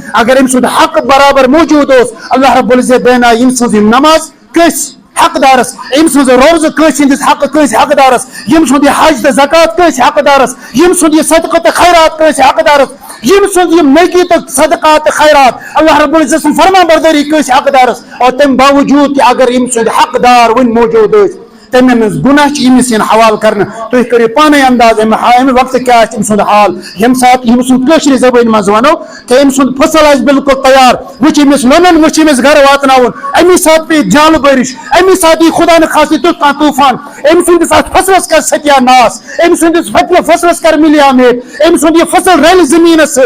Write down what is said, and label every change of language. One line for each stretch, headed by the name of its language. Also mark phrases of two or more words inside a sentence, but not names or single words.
Kashmiri: اگر أمۍ سُنٛد حق برابر موجوٗد اوس,
Arabic: اللہ رب العزت
Kashmiri: دیانایہِ أمۍ سٕنٛز یِم نماز کٲنٛسہِ حقدارس, أمۍ سٕنٛز روزٕ کٲنٛسہِ ہٕنٛدِس حقہٕ کٲنٛسہِ حقدارس, ییٚمہِ سُنٛد یہِ حج تہٕ زکات کٲنٛسہِ حقدارس, ییٚمہِ سُنٛد یہِ صدقہٕ تہٕ خیرات کٲنٛسہِ حقدارس, ییٚمہِ سُنٛد یِم نیکی تہٕ صدقات تہٕ خیرات
Arabic: اللہ رب العزت
Kashmiri: سٕنٛز فرمان بردٲری کٲنٛسہِ حقدارس. اور تمہِ باوجوٗد تہِ اگر أمۍ سُنٛد حقدار وُنہِ موجوٗد ٲسۍ, تمہِ منٛز گُناہ چھِ أمِس یِن حوالہٕ کرنہٕ. تُہۍ کٔرِو پانے انداز امہِ وقتہٕ کیٛاہ آسہِ أمۍ سُنٛد حال. ییٚمہِ ساتہٕ ییٚمہِ سُنٛد کٲشرِ زبٲنۍ منٛز ونو کہِ أمۍ سُنٛد فصل آسہِ بالکل تیار, وٕچھ أمِس لونُن, وٕچھ أمِس گرٕ واتناوُن, امی ساتہٕ پیٚیہِ جالہٕ بٲرِش, امی ساتہٕ یی خدا نہٕ خاصہِ تیُتھ کانٛہہ طوٗفان, أمۍ سٕنٛدِس اتھ فصلس کر ستیا ناس, أمۍ سٕنٛدِس فصلس کر مِلیا میٹ, أمۍ سُنٛد یہِ فصل رلہِ زٔمیٖنس سۭتۍ.